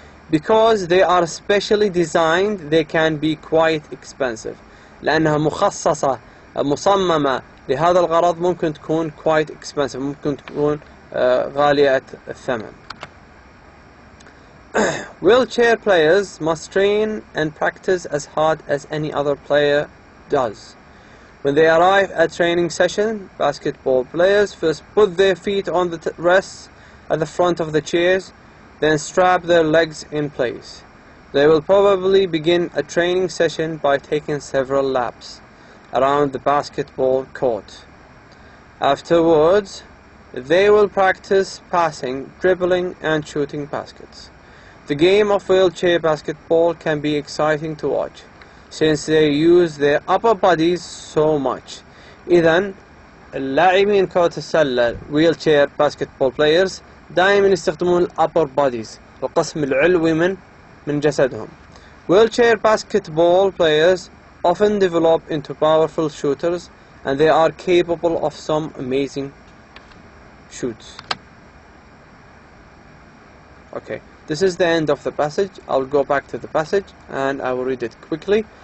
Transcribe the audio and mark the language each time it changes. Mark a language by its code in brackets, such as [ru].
[en] Because they are specially designed, they can be quite expensive. [ar] لأنها مصممة لهذا الغرض ممكن تكون [en] quite expensive، [ar] ممكن تكون غالية الثمن. [en] Wheelchair players must train and practice as hard as any other player does. When they arrive at training session, basketball players first put their feet on the rests at the front of the chairs, then strap their legs in place. They will probably begin a training session by taking several laps around the basketball court. Afterwards, they will practice passing, dribbling, and shooting baskets. The game of wheelchair basketball can be exciting to watch, since they use their upper bodies so much. [ar] إذن اللاعبين كرة السلة [en] wheelchair basketball players [ar] دائما يستخدمون [en] upper bodies [ar] القسم العلوي من جسدهم. [en] Wheelchair basketball players often develop into powerful shooters, and they are capable of some amazing shoots. Okay, this is the end of the passage. I'll go back to the passage and I will read it quickly.